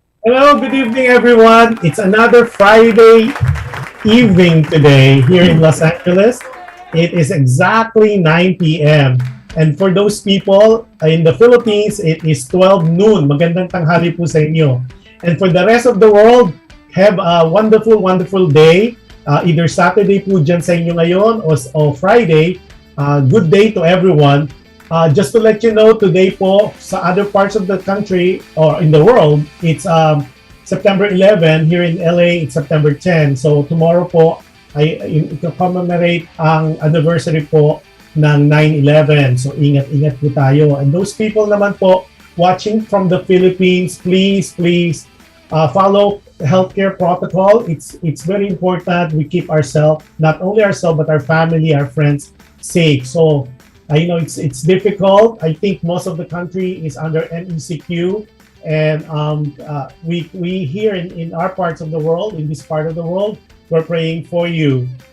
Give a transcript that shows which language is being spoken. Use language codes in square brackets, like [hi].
[en] Hello, good evening everyone. It's another Friday evening today here in Los Angeles. It is exactly 9 p.m. And for those people in the Philippines, it is 12 noon. [tl] Magandang tanghali po sa inyo. [en] And for the rest of the world, have a wonderful, wonderful day. [tl] Either Saturday po dyan sa inyo ngayon o Friday. [en] Good day to everyone. Just to let you know, today po sa other parts of the country or in the world, it's September 11. Here in LA, it's September 10. [tl] So tomorrow po ay commemorate ang anniversary po ng 9/11. So ingat-ingat po tayo. [en] And those people naman po watching from the Philippines, please follow healthcare protocol. It's very important we keep ourselves, not only ourselves but our family, our friends safe. So I know it's difficult. I think most of the country is under NECQ, and we here in our parts of the world, in this part of the world, we're praying for you.